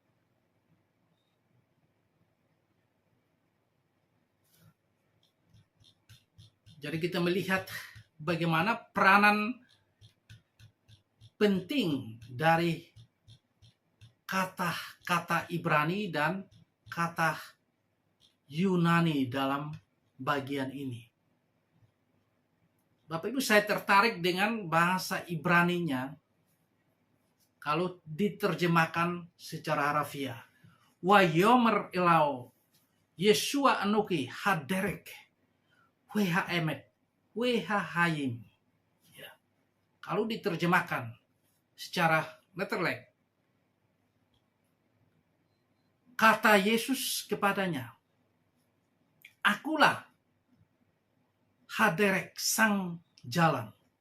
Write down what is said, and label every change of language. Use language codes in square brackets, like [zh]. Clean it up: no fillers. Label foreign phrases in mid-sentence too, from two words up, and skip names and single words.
[id] Jadi kita melihat bagaimana peranan penting dari kata-kata Ibrani dan kata Yunani dalam bagian ini. Bapak Ibu, saya tertarik dengan bahasa Ibraninya kalau diterjemahkan secara harafiah. [he] ויאמר אליו ישוע אנכי הדרך והאמת והחיים. [id] Ya. Kalau diterjemahkan secara letterlek, kata Yesus kepadanya, akulah haderek sang jalan.